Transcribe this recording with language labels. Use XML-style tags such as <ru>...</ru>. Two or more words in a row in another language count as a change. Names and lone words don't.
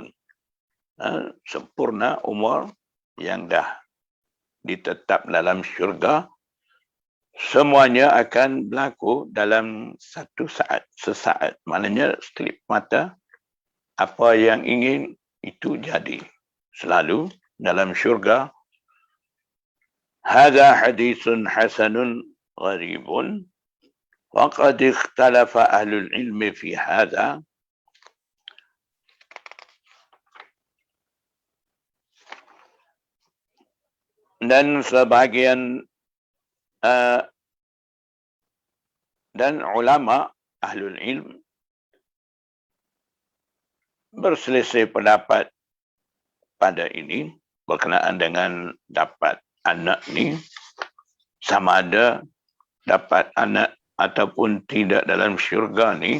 <ms>Sempurna umur yang dah ditetap dalam syurga. Semuanya akan berlaku dalam satu saat, sesaat. Maknanya sekelip mata, apa yang ingin itu jadi. Selalu dalam syurga.</ms> <ar>هذا حديث حسن غريب وقد اختلف أهل العلم في هذا.</ar> <ms>Dan sebahagian dan ulama</ms> <ar>أهل العلم</ar> <ms>berselisih pendapat pada ini berkenaan dengan dapat anak ni, sama ada dapat anak ataupun tidak dalam syurga ni.</ms>